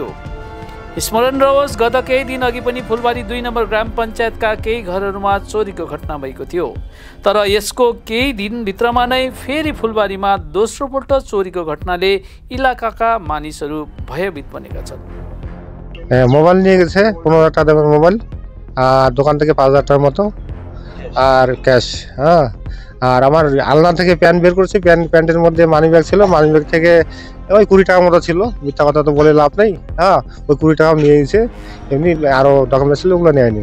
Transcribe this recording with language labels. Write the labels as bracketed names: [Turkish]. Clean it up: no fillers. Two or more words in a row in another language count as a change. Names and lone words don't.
[Nepali] स्मरण रहोस्, गत केही दिन अघि पनि फुलबारी 2 नम्बर ग्राम पञ्चायतका केही घरहरूमा चोरीको घटना भएको थियो। तर यसको केही दिनभित्रमा नै फेरि फुलबारीमा दोस्रो पल्ट चोरीको घटनाले इलाकाका मानिसहरू भयभीत बनेका छन्। [Bangla] মোবাইল নিয়ে গেছে 15,000 টাকা দামের মোবাইল, আর দোকান থেকে 5,000 টাকার মতো, আর ক্যাশ। আর আমার আলনা থেকে প্যান্ট বের করছি, প্যান্টের মধ্যে [English] money bag [Bangla] ছিল, [English] money bag [Bangla] থেকে ওই 20 টাকা মতো ছিল, মিথ্যা কথা তো বলে লাভ নেই। ওই 20 টাকাও নিয়ে নিয়েছে, এমনি আরও ডকুমেন্টস ছিল ওগুলো নেয়নি।